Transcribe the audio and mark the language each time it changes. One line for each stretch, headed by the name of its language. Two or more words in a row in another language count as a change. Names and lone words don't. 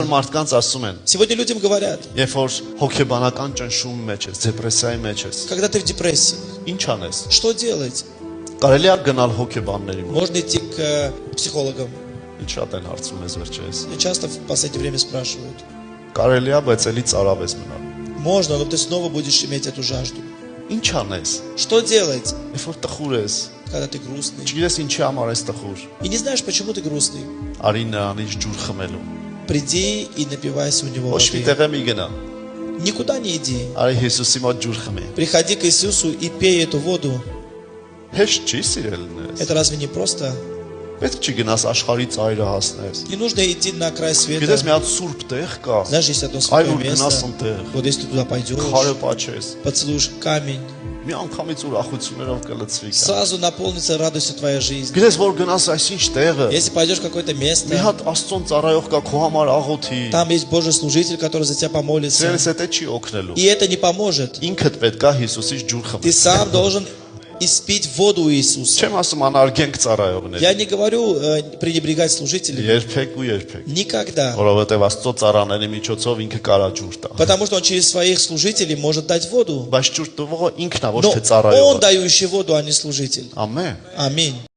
Armenian: Մարդկանց ասում են,
Russian: Сегодня людям говорят,
Armenian: երբ որ հոգեբանական ճնշումի մեջ ես, դեպրեսիայի մեջ ես,
Russian: когда ты в депрессии,
Armenian: ինչ անես։
Russian: что делать?
Armenian: Կարելի է գնալ հոգեբանների մոտ։
Russian: Можно идти к психологам.
Armenian: Ինչ շատ են հարցում ես վերջերս։
Russian: Меня часто в последнее время спрашивают.
Armenian: Կարելի է, բայց էլի ծարավ ես մնալ։
Russian: Можно, но ты снова будешь иметь эту жажду.
Armenian: Ինչ անես։
Russian: Что делать,
Armenian: Երբ որ տխուր ես,
Russian: когда ты грустный?
Armenian: չգիտես ինչի համար ես տխուր։
Russian: И не знаешь, почему ты грустный.
Armenian: Արի նրանից ջուր խմելու։
Russian: Приди и напивайся у него
Armenian: Ոչ մի
Russian: воды.
Armenian: տեղ մի գնա։
Russian: Никуда не иди.
Armenian: Արի Հիսուսի մոտ ջուր խմի։
Russian: Приходи к Иисусу и пей эту воду.
Armenian: Հեշտ չի սիրելն ես։
Russian: Это разве не просто?
Armenian: Պետք չի գնաս աշխարհի ծայրը հասնես։
Russian: Не нужно идти на край света.
Armenian: Գիտես մի հատ սուրբ տեղ կա։
Russian: Знаешь, есть одно
Armenian: Այ
Russian: святое
Armenian: որ գնաս
Russian: место.
Armenian: ընտեղ,
Russian: Вот если ты туда пойдешь,
Armenian: քարը պաչես,
Russian: поцелуешь камень,
Armenian: մի անգամից ուրախություններով կլցվի։
Russian: сразу наполнится радостью твоя жизнь.
Armenian: Գիտես որ գնաս այսինչ տեղը,
Russian: Если пойдешь в какое-то
Armenian: մի
Russian: место,
Armenian: հատ Աստծոն ծառայող կա քո համար աղոթի։
Russian: там есть Божий служитель, который за тебя помолится.
Armenian: Ձերս հետ չի օգնելու։
Russian: И это не поможет.
Armenian: Ինքդ պետք է Հիսուսից ջուր
Russian: Ты
Armenian: խմես։
Russian: сам должен испить воду Иисуса.
Armenian: Չեմ ասում անարգենք ծառայողներ։
Russian: Я не говорю пренебрегать служителями.
Armenian: Երբեք ու երբեք։
Russian: Никогда.
Armenian: Որովհետև Աստծո ծառաների միջոցով ինքը կարա ջուր տա։
Russian: Потому что он через своих служителей может дать воду.
Armenian: Բայց ջուր տվողը ինքն է, ոչ
Russian: Но
Armenian: թե
Russian: он
Armenian: ծառայողը։
Russian: дающий воду, а не служитель.
Armenian: Ամեն։
Russian: Аминь.